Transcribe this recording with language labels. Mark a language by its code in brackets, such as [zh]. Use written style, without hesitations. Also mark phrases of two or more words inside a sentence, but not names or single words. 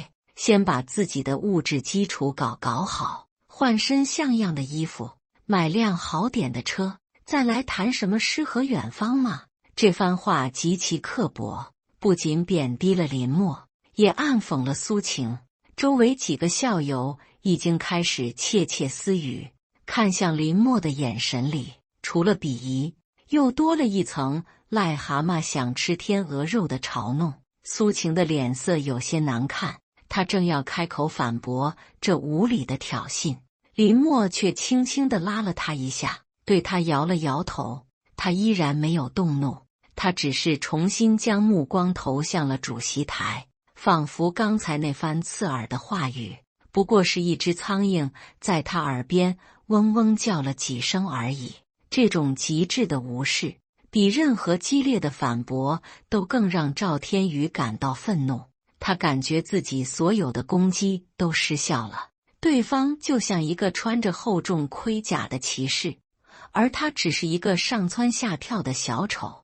[zh] 先把自己的物質基礎搞好，換身像樣的衣服，買輛好點的車，再來談什麼詩和遠方嘛。” 這番話極其刻薄，不僅貶低了林默，也暗諷了蘇晴。周圍幾個校友已經開始竊竊私語，看向林默的眼神裡，除了鄙夷，又多了一層癩蛤蟆想吃天鵝肉的嘲弄。蘇晴的臉色有些難看，她正要開口反駁這無理的挑釁，林默卻輕輕地拉了她一下，對她搖了搖頭。她依然沒有動怒，她只是重新將目光投向了主席台。仿佛剛才那番刺耳的話語，不過是一隻蒼蠅在他耳邊嗡嗡叫了幾聲而已。這種極致的無視，比任何激烈的反駁都更讓趙天宇感到憤怒。他感覺自己所有的攻擊都失效了，對方就像一個穿着厚重盔甲的騎士，而他只是一個上蹿下跳的小丑。